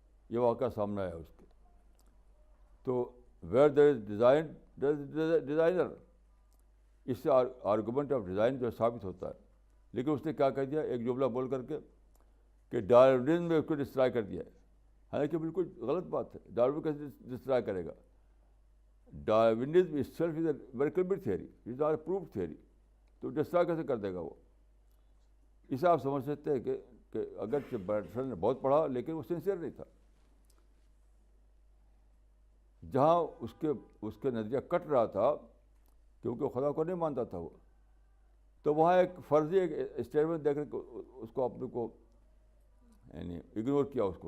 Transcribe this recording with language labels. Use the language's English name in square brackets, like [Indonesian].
[Urdu] یہ واقعہ سامنے آیا اس کے. تو [English] Where there is design there is designer. [Urdu] اس سے آرگومنٹ آف ڈیزائن جو ہے ثابت ہوتا ہے. لیکن اس نے کیا کہہ دیا ایک جملہ بول کر کے کہ ڈارون نے اس کو ڈسٹرائے کر دیا ہے. حالانکہ بالکل غلط بات ہے. ڈارون کیسے ڈسٹرائے کرے گا؟ Darwinism [English] itself is a very complete theory, it is not a proved theory. [Urdu] تو ڈسٹرائے کیسے کر دے گا وہ؟ اسے آپ سمجھ سکتے ہیں کہ اگرچہ برنارڈ رسل نے بہت پڑھا لیکن وہ سنسیئر نہیں تھا. جہاں اس کے نظریہ کٹ رہا تھا کیونکہ وہ خدا کو نہیں مانتا تھا وہ، تو وہاں ایک فرضی ایک اسٹیٹمنٹ دے کر اس کو اپنے کو یعنی اگنور کیا اس کو.